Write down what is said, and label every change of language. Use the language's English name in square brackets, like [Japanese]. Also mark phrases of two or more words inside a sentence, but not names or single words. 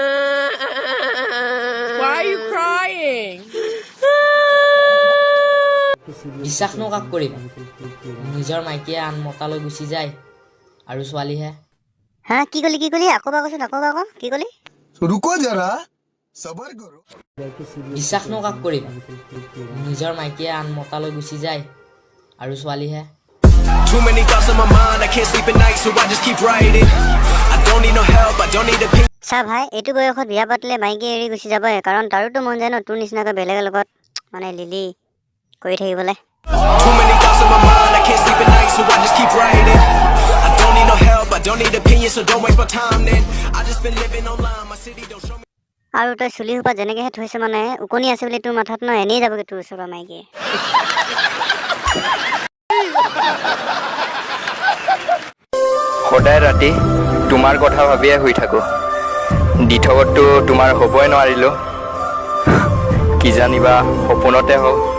[Assamese] বিশ্বাস নো কাক কৰিবা নিজৰ মাইকীয়ে আন মতালৈ গুচি যায় আৰু ছোৱালীহে হা কি কলি আকৌ কচোন আকৌ কি কলি [Hindi] रुको जरा सबर करो [Assamese] বিশ্বাস নো কাক কৰিবা নিজৰ মাইকীয়ে আন মতালৈ গুচি যায় আৰু ছোৱালীহে [English] Too many thoughts on my mind, I can't sleep at night, so I just keep writing. I don't need no help, I don't need opinion. [Assamese] চা ভাই এইটো বয়সত বিয়া পাতিলে মাইকী এৰি গুচি যাবই কাৰণ তাৰোতো মন যায় ন তোৰ নিচিনাকৈ বেলেগৰ লগত মানে লিলি কৰি থাকিবলৈ [English] Too many thoughts on my mind, I can't sleep at night, so I just keep writing. I don't need no help, I don't need opinion, so don't waste my time then. I just been living online, my city don't show me. [Assamese] আৰু তই চুলি সোপা যেনেকৈহে থৈছে মানে উকনি আছে বুলি তোৰ মাথাত ন এনেই যাবগৈ তোৰ ওচৰৰ মাইকীয়ে সদায় ৰাতি তোমাৰ কথা ভাবিয়ে শুই থাকো দিঠকতটো তোমাৰ হ'বই নোৱাৰিলো কি জানিবা সপোনতে হওক